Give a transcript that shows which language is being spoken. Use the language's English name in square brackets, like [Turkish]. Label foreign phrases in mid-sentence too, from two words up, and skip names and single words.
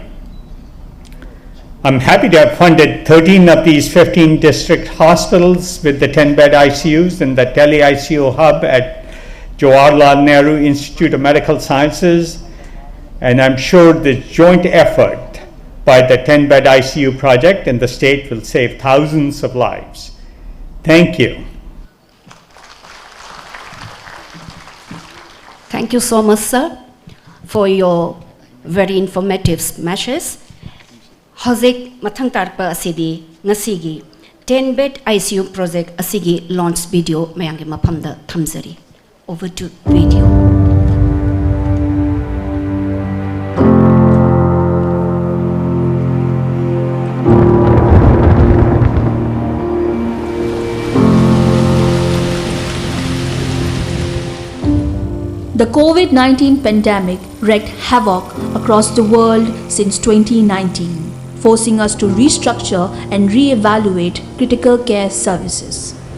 [English] I'm happy to have funded 13 of these 15 district hospitals with the 10BedICUs and the Tele-ICU hub at Jawaharlal Nehru Institute of Medical Sciences, and I'm sure the joint effort by the 10BedICU project and the state will save thousands of lives. Thank you. Thank you so much, sir, for your very informative messages. [Manipuri] Hozik mathang tarpa asidi ngasigi 10BedICU project asigi [English] launch video [Manipuri] mayangi mapamda thamzari. [English] Over to video. The COVID-19 pandemic wreaked havoc across the world since 2019, forcing us to restructure and re-evaluate critical care services.